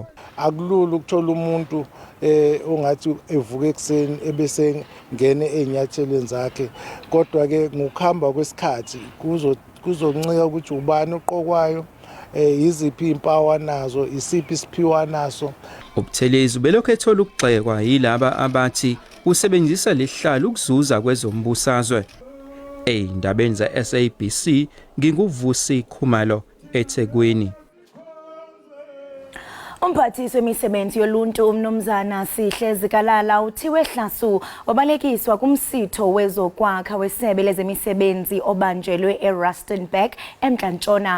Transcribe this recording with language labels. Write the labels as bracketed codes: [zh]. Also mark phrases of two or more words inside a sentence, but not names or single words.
[zu] Akulula ukuthola umuntu ongathi evuka ekseni ebese ngene ezinyathelweni zakhe, kodwa ke ngokuhamba kwesikhathi kuzoncika ukuthi ubani oqokwayo, iziphi impawu nazo, isiphi isiphiwa naso. uButhelezi belokhu ethola ukugxekwa yilaba abathi usebenzisa lesihlalo ukuzuza kwezombusazwe. Eindabeni za SABC nginguvusi Khumalo eThekwini. [xh] Umphathisi wemisebenzi yoluntu umnumzana Sihle Zikalala uthiwe hlasu wabalekiswa kumsitho wezokwakha wesebe lezemisebenzi obanjelwe eRustenburg eMntla-Ntshona.